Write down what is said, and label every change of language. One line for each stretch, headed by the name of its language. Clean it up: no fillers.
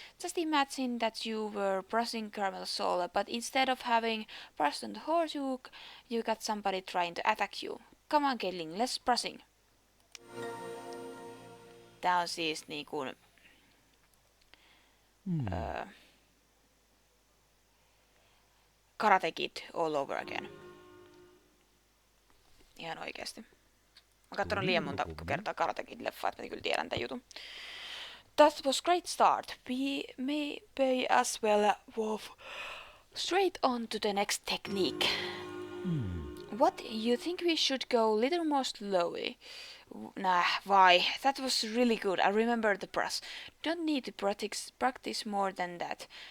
English: Just imagine that you were brushing Caramel Soul, but instead of having brushed on the horse, you got somebody trying to attack you. Come on, Caitlin, let's brushing.
Finnish: Tää on siis niinku...
English: Karate Kid all over again.
Finnish: Ihan oikeesti. Mä katson liian monta kertaa Karate Kid-leffaa, että mä kyllä tiedän tän jutun.
English: That was great start. We may pay as well move straight on to the next technique. What, you think we should go a little more slowly? Nah, why? That was really good. I remember the brush. Don't need to practice more than that.